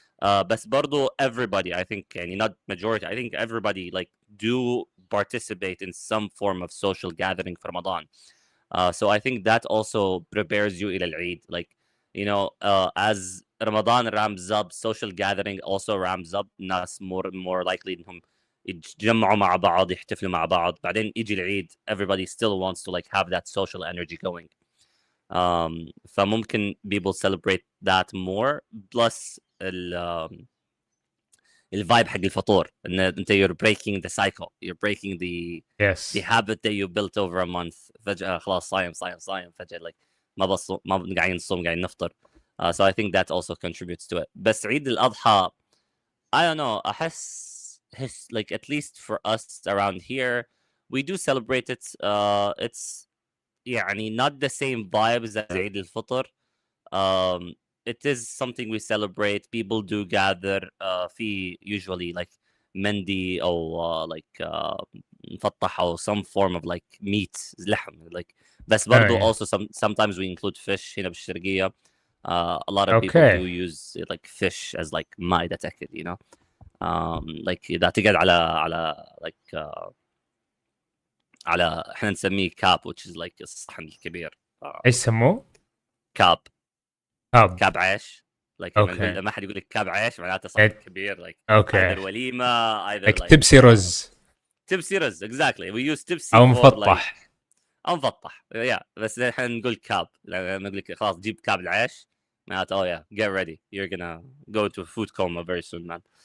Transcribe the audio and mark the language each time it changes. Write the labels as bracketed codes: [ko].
[ar] بس برضو [en] everybody, I think يعني not majority, I think everybody like do participate in some form of social gathering for Ramadan. So I think that also prepares you [ar] إلى العيد. [en] Like, you know, as Ramadan ramps up, social gathering also ramps up. [ar] ناس [en] more likely [ar] إنهم يتجمعوا مع بعض، يحتفلوا مع بعض. بعدين يجي العيد, [en] everybody still wants to like have that social energy going. فممكن people celebrate that more. Plus [ar] الفايب حق الفطور ان انت [en] you're breaking the cycle, you're breaking the Yes. habit that you built over a month. [ar] فجأة خلاص صايم فجأة like ما قاعدين نصوم قاعدين نفطر. [en] So I think that also contributes to it. [ar] بس عيد الأضحى [en] I don't know, أحس like at least for us around here we do celebrate it. It's يعني not the same vibes as عيد الفطر. It is something we celebrate. People do gather. في usually like مندي أو like مفطح أو some form of like meat لحم like. [ar] بس برضو [en] yeah. also sometimes we include fish [ar] هنا بالشرقية. [en] A lot of people do Okay. use like fish as like [ar] مائدة أكل, [en] you know. [ar] Like إذا تقعد على like على احنا نسميه كاب [en] which is like [ar] الصحن الكبير. ايش سموه؟ كاب كاب. كاب عيش. like اوكي. لما حد يقول لك كاب عيش معناته صحن كبير like اوكي. [en] either وليمه either like like [ar] تبسي رز تبسي رز. [en] exactly, we use تبسي [ar] او [en] for like [ar] مفطح. او مفطح. [en] yeah, [ar] بس احنا نقول كاب لما نقول لك خلاص جيب كاب العيش معناته [en] oh yeah get ready you're gonna go to a food coma very soon man.